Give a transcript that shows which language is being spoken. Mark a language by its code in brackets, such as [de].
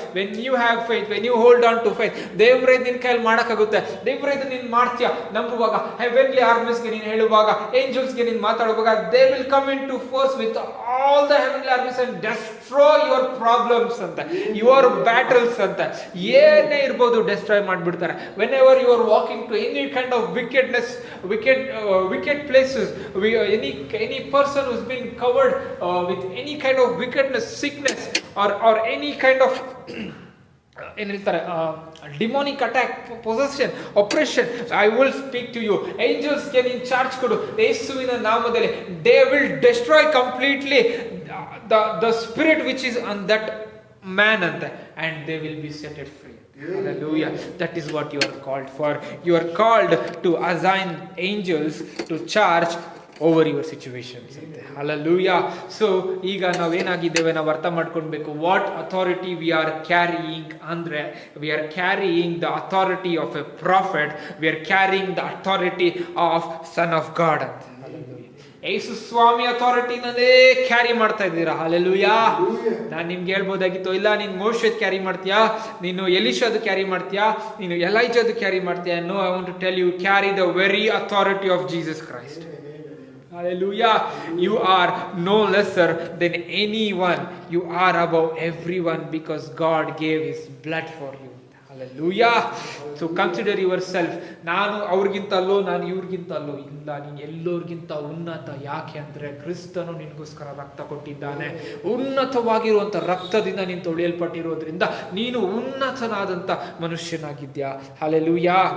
[en] When you have faith, when you hold on to faith, [kn] ದೇವರೇ ನಿನ್ನ ಕೈಯಲ್ಲಿ ಮಾಡಕ್ಕಾಗುತ್ತೆ, ದೇವರೇ ಇದು ನೀನು ಮಾಡ್ತೀಯ ನಂಬುವಾಗ, [en] heavenly armies [kn] ಗೆ ನೀನು ಹೇಳುವಾಗ, [en] angels [kn] ಗೆ ನೀನು ಮಾತಾಡುವಾಗ, [en] they will come into force with all the heavenly armies and destroy your problems ante, your battles ante. [kn] ಏನೇ ಇರಬಹುದು destroy ಮಾಡಿಬಿಡ್ತಾರೆ. [en] Whenever you are walking to any kind of wickedness, wicked places, any person who's been covered with any kind of wickedness, sickness, or any kind of [kn] ಏನು ಹೇಳ್ತಾರೆ [en] Demonic attack, possession, operation, I will speak to you. [kn] ಏಂಜಲ್ಸ್ಗೆ ನೀನು charge ಕೊಡು ಯೇಸುವಿನ ನಾಮದಲ್ಲಿ. [en] They will destroy completely the spirit which is on that man ಅಂತ, and they will be set free. Hallelujah. That is what you are called for. You are called to assign angels to charge over your situations. Hallelujah. So [kn] ಈಗ ನಾವೇನಾಗಿದ್ದೇವೆ ನಾವು ಅರ್ಥ ಮಾಡ್ಕೊಳ್ಬೇಕು. [en] What authority we are carrying ಅಂದ್ರೆ, we are carrying the authority of a prophet, we are carrying the authority of son of God ಅಂತ. [kn] ಯೇಸು ಸ್ವಾಮಿ ಅಥಾರಿಟಿನೇ carry ಮಾಡ್ತಾ ಇದ್ದೀರಾ. Hallelujah. ನಾನು ನಿಮ್ಗೆ ಹೇಳ್ಬೋದಾಗಿತ್ತು, ಇಲ್ಲ ನೀನು ಮೋಶೆದ್ ಕ್ಯಾರಿ ಮಾಡ್ತೀಯಾ, ನೀನು ಎಲಿಷಾದು ಕ್ಯಾರಿ ಮಾಡ್ತೀಯಾ, ನೀನು ಎಲೈಜಾದು ಕ್ಯಾರಿ ಮಾಡ್ತೀಯಾ. [en] No, I want to tell you, carry the very authority of Jesus Christ. Hallelujah. You are no lesser than anyone. You are above everyone because God gave His blood for you. Hallelujah. So consider yourself. [kn] ನಾನು ಅವ್ರಿಗಿಂತ ಅಲ್ಲೋ, ನಾನು ಇವ್ರಿಗಿಂತ ಅಲ್ಲೋ. ಇಲ್ಲ, ನೀನು ಎಲ್ಲರಿಗಿಂತ ಉನ್ನತ. ಯಾಕೆ ಅಂದರೆ ಕ್ರಿಸ್ತನು ನಿನಗೋಸ್ಕರ ರಕ್ತ ಕೊಟ್ಟಿದ್ದಾನೆ. ಉನ್ನತವಾಗಿರುವಂಥ ರಕ್ತದಿಂದ ನೀನು ತೊಳೆಯಲ್ಪಟ್ಟಿರೋದ್ರಿಂದ ನೀನು ಉನ್ನತನಾದಂಥ ಮನುಷ್ಯನಾಗಿದ್ಯಾ. ಹಲ್ಲೆಲೂಯಾ.